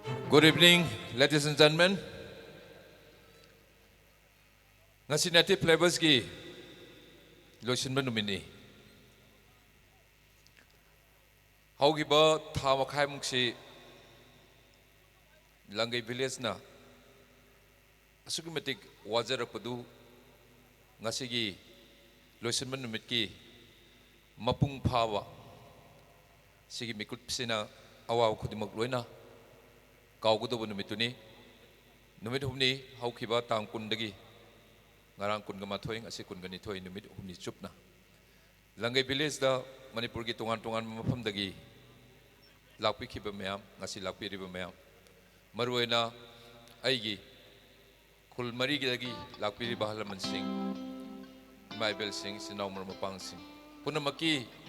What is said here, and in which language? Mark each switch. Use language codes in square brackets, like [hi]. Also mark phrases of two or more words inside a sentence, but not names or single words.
[en] Good evening, ladies and gentlemen. [mni] Ngasi Native Flavors ki loisinba numini. Haugiba thawa khai mungsi Langai village na asugimatik wajarakpadu ngasi gi loisinba numit ki mapung phawa sigi mikut pisina awaw khudimak loina Kaugudo numituni numit humni haukiba tang kundagi ngarang kun gama thoing asi kun gani thoi numit humni chupna Langai village da Manipur gi tungan mafam dagi lakpi khiba mayam ngasi lakpi riba mayam maruena aigi khul mari gi dagi lakpi riba halaman sing maibel sing sinau mar mapang sing punamaki